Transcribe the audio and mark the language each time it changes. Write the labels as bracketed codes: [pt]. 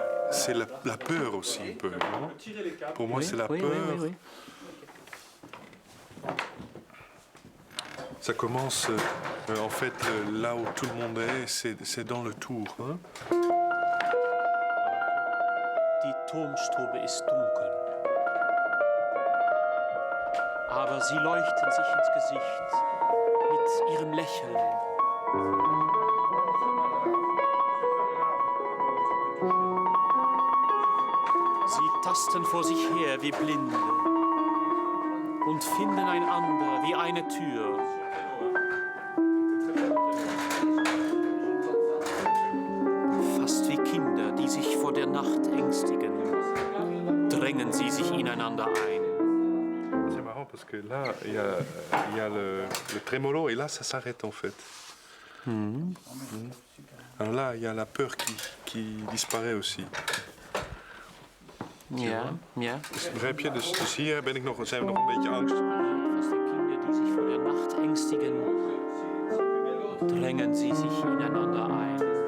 [fr] C'est la peur aussi un peu, non? Pour moi, c'est la peur. Oui. Ça commence, en fait, là où tout le monde est, c'est dans le tour. Hein? [de] Die Turmstube ist dunkel, aber sie leuchten sich ins Gesicht mit ihrem Lächeln. Sie tasten vor sich her wie Blinde und finden einander wie eine Tür. Fast wie Kinder, die sich vor der Nacht ängstigen, drängen sie sich ineinander ein. [fr] C'est marrant parce que là, il y a le trémolo et là, ça s'arrête en fait. Alors là, il y a la peur qui disparaît aussi. [nl] Ja. Begrijp je? Dus hier zijn we nog een beetje angstig. [de] Fast wie Kinder, die sich vor der Nacht ängstigen, drängen sie sich ineinander ein.